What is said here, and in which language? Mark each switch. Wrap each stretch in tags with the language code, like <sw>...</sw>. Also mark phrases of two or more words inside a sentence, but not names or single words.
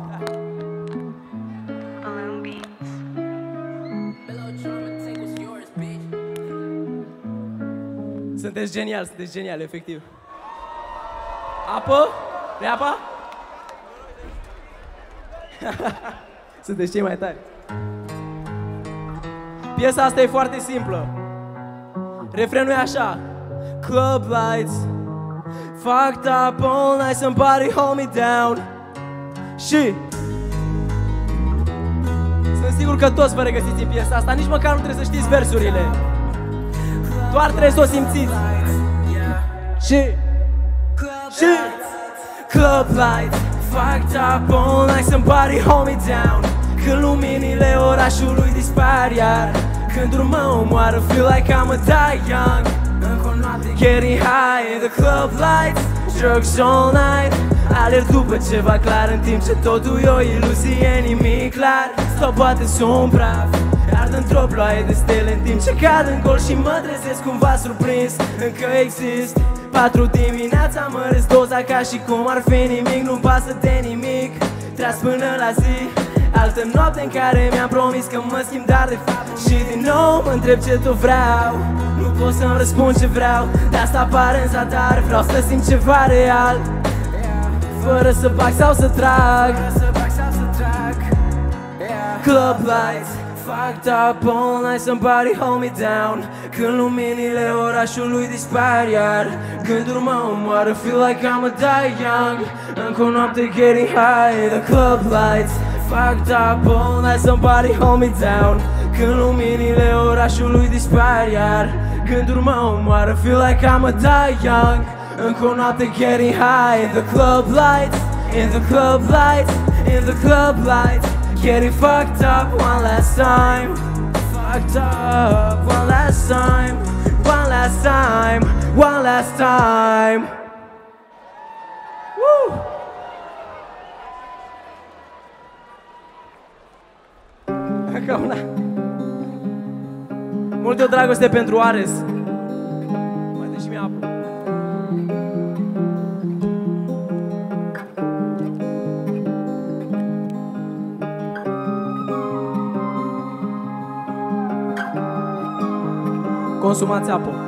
<ro>Sunteți genial, efectiv. Apă? Vrei apa? Sunteți cei mai tari. Piesa asta e foarte simplă. Refrenul e așa:</ro> <en>Club lights, fucked up all night, somebody hold me down.</en> <ro>Și sunt sigur că toți vă regăsiți în piesa asta. Nici măcar nu trebuie să știți versurile, doar trebuie să o simțiți.</ro> <en>Și Club lights, fucked up all night, somebody hold me down.</en> <ro>Când luminile orașului dispar iar, când urmă omoară,</ro> <en>feel like I'ma die young. Getting high in the club lights, drugs all night.</en> <ro>Alerg după ceva clar în timp ce totul e o iluzie, nimic clar. Sau poate sunt praf, ard într-o ploaie de stele în timp ce cad în gol și mă trezesc cumva surprins. Încă exist 4 dimineața, măresc doza ca și cum ar fi nimic. Nu-mi pasă de nimic, tras până la zi. Altă noapte în care mi-am promis că mă schimb, dar de fapt și din nou mă întreb ce tot vreau. Nu pot să-mi răspund ce vreau, de asta pare în zadar. Vreau să simt ceva real, fără să bag sau să trag.</ro> <en>Club lights, fucked up all night, somebody hold me down.</en> <ro>Când luminile orașului dispar iar, gânduri mă omoară,</ro> <en>feel like I'ma die young.</en> <ro>Încă o noapte</ro> <en>getting high in the club lights, fucked up all night, somebody hold me down.</en> <ro>Când luminile orașului dispar iar, gânduri mă omoară,</ro> <en>feel like I'ma die young.</en> <ro>Încă o noapte</ro> <en>getting high in the club lights, in the club lights, in the club lights. Getting fucked up one last time, fucked up one last time, one last time, one last time. Woo!</en> <ro>Încă una. Multă dragoste pentru Ares. Mai dă și mie apă. Consumați apă.</ro>